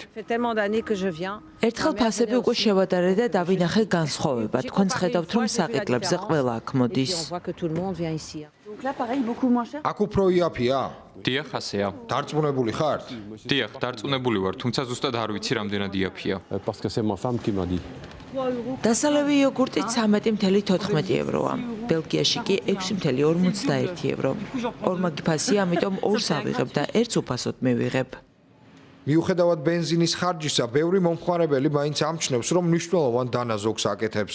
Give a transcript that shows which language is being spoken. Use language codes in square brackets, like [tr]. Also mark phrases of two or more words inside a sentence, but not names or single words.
[ka] ერთხელ ფასები უკვე შევადარე და დავინახე განსხვავება. თქვენც ხედავთ, რომ საყიდლებზე ყველა აქ მოდის. აქ უფრო იაფია? დიახ, ასეა. დარწმუნებული ხართ? დიახ, დარწმუნებული ვარ, თუმცა ზუსტად არ ვიცი რამდენად იაფია. [fr] Parce que c'est ma femme qui m'a dit. [ka] დასალევი იოგურტი 13.14 ევროა. ბელგიაში კი 6.41 евро. ორმაგი ფასია, ამიტომ ორს ავიღებ და ერთს უფასოდ მივიღებ. მიუხედავად ბენზინის ხარჯისა, ბევრი მომხმარებელი მაინც ამჩნევს, რომ მნიშვნელოვან დანაზოგს აკეთებს.